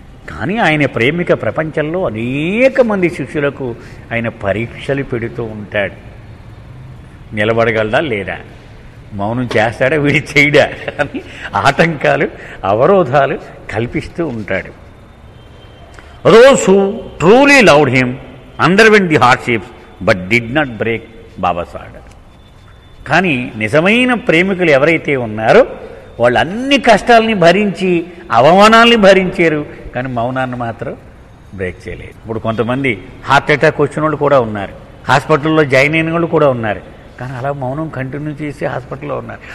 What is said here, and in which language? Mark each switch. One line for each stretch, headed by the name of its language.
Telugu: కానీ ఆయన ప్రేమిక ప్రపంచంలో అనేక మంది శిష్యులకు ఆయన పరీక్షలు పెడుతూ ఉంటాడు. నిలబడగలడా లేదా, మౌనం చేస్తాడా వీడి చేయడా అని ఆటంకాలు అవరోధాలు కల్పిస్తూ ఉంటాడు.
English: Those who truly loved him underwent the hardships but did not break Baba's order.
Telugu: కానీ నిజమైన ప్రేమికులు ఎవరైతే ఉన్నారో వాళ్ళు అన్ని కష్టాలని భరించి అవమానాల్ని భరించారు, కానీ మౌనాన్ని మాత్రం బ్రేక్ చేయలేదు. ఇప్పుడు కొంతమంది హార్ట్ అటాక్ వచ్చిన వాళ్ళు కూడా ఉన్నారు, హాస్పిటల్లో జాయిన్ అయిన వాళ్ళు కూడా ఉన్నారు, కానీ అలా మౌనం కంటిన్యూ చేసి హాస్పిటల్లో ఉన్నారు.